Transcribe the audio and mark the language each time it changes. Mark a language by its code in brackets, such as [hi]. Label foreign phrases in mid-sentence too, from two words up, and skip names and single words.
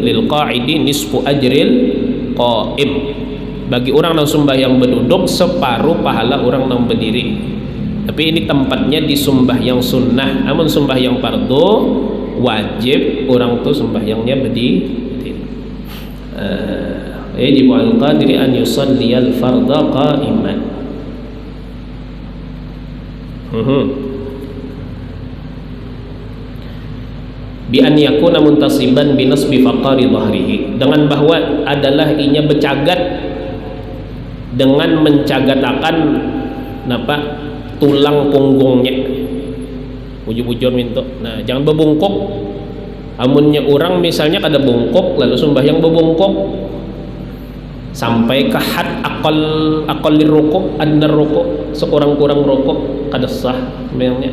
[ar] للقاعد نصف أجر القائم. [bjn] Bagi orang nang sembahyang berduduk separuh pahala orang nang berdiri. Tapi ini tempatnya di sembahyang sunnah. Amun sembahyang fardu wajib orang tuh sembahyangnya berdiri. [ar] يجب القادر أن يصلي الفرض قائما. بأن يكون منتصبا بنصب فقار ظهره, [bjn] dengan bahwa adalah inya bercagat dengan mencagatakan tulang punggungnya. Bujur-bujur minto. Nah, jangan bebungkuk. Amunnya orang misalnya kada bungkuk lalu sembahyang bebungkuk sampai ke had akal rukuk, andar rukuk, sekurang-kurang rukuk kada sah memangnya.